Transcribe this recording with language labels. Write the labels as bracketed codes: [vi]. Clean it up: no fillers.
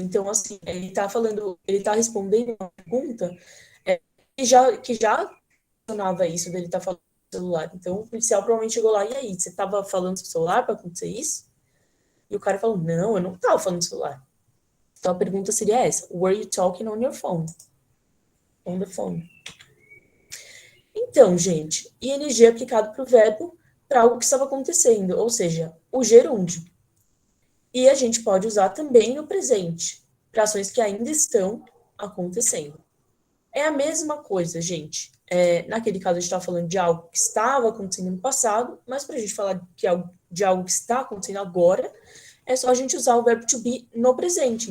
[pt] Então, assim, ele está respondendo uma pergunta que já mencionava isso dele estar falando no celular. Então, o policial provavelmente chegou lá, e aí, você estava falando no seu celular para acontecer isso? E o cara falou, não, eu não estava falando no celular. Então, a pergunta seria essa, [en] were you talking on your phone? On the phone. [pt] Então, gente, ing aplicado para o verbo para algo que estava acontecendo, ou seja, o gerúndio. E a gente pode usar também no presente, para ações que ainda estão acontecendo. É a mesma coisa, gente. Naquele caso, a gente estava falando de algo que estava acontecendo no passado, mas para a gente falar de algo que está acontecendo agora, é só a gente usar o verbo to be no presente.